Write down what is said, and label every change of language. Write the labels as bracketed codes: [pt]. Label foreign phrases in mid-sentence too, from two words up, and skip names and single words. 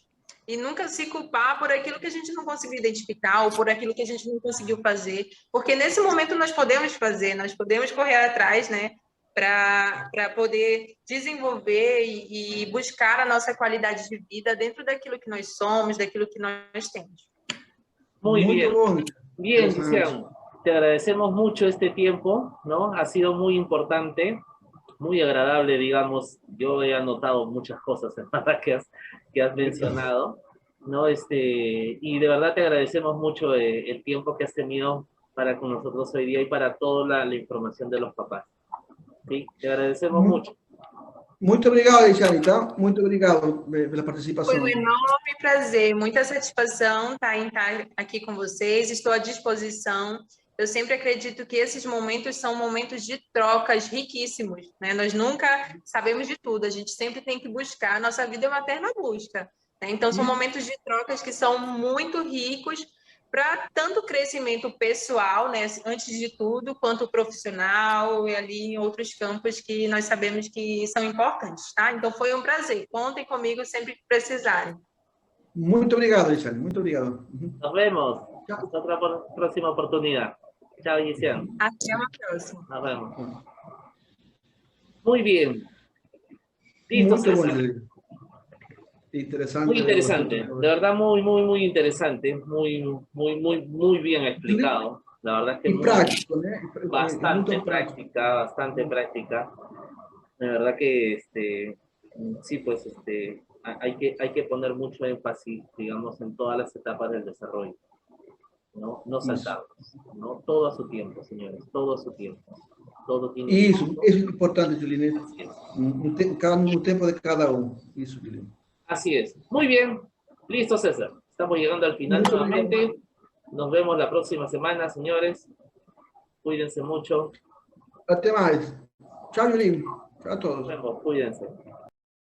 [pt] E nunca se culpar por aquilo que a gente não conseguiu identificar ou por aquilo que a gente não conseguiu fazer, porque nesse momento nós podemos fazer, nós podemos correr atrás, né, para poder desenvolver e buscar a nossa qualidade de vida dentro daquilo que nós somos, daquilo que nós temos. [es] Muy bien. Bien, Luciano. Te agradecemos mucho este tiempo, ¿no? Ha sido muy importante, muy agradable, digamos. Yo he anotado muchas cosas en verdad que has mencionado, ¿no? Y de verdad te agradecemos mucho el tiempo que has tenido para con nosotros hoy día y para toda la información de los papás. Sí, te agradecemos mucho. [pt] Muito obrigado, Xanita. Muito obrigado pela participação. Foi um enorme prazer, muita satisfação em estar aqui com vocês. Estou à disposição. Eu sempre acredito que esses momentos são momentos de trocas riquíssimos, né? Nós nunca sabemos de tudo, a gente sempre tem que buscar. A nossa vida é uma eterna busca, né? Então, são momentos de trocas que são muito ricos para tanto crescimento pessoal, né, antes de tudo, quanto profissional e ali em outros campos que nós sabemos que são importantes, tá? Então, foi um prazer. Contem comigo sempre que precisarem. Muito obrigado, Gisele. Muito obrigado. [es] Nos vemos. Hasta otra próxima oportunidad. Chao, Giselle. [pt] Até uma próxima. [es] Nos vemos. Muy bien. Listo, [pt] Muito bom, César. [es] Interesante. Muy interesante, de verdad muy interesante, muy bien explicado. La verdad es que práctico, ¿no? Bastante práctica. De verdad que sí, pues hay que poner mucho énfasis, digamos, en todas las etapas del desarrollo. No saltarnos, ¿no? Todo a su tiempo, señores, todo a su tiempo. Todo tiene [pt] Isso é importante, Juliana. No tempo de cada um. Isso, Juliana. [es] Así es. Muy bien. Listo, César. Estamos llegando al final nuevamente. Nos vemos la próxima semana, señores. Cuídense mucho. [pt] Até mais. Tchau, Julinho. Tchau a todos. [es] Nos vemos. Cuídense.